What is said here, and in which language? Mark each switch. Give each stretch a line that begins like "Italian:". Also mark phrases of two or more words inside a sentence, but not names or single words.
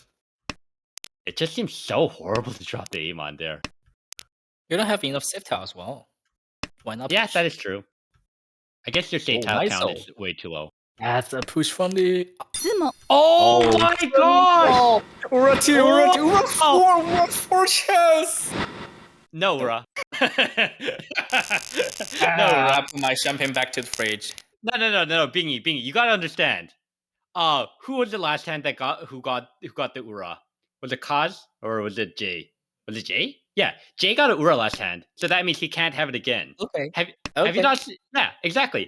English: It just seems so horrible to drop the 8-mon there. You don't have enough save tile as well. Why not? Yeah, push? that is true. I guess your save tile nice count though. is way too low. That's a push from the. つも Oh, my gosh! Ura 2, Ura 2, Ura 4, Ura 4 chess! No, Ura. No, I Ura. put my champagne back to the fridge. No, Bingy, you gotta understand. Who was the last hand that who got the Ura? Was it Kaz or was it Jay? Was it Jay? Yeah, Jay got an Ura last hand, so that means he can't have it again. Okay. Have you not? Yeah, exactly.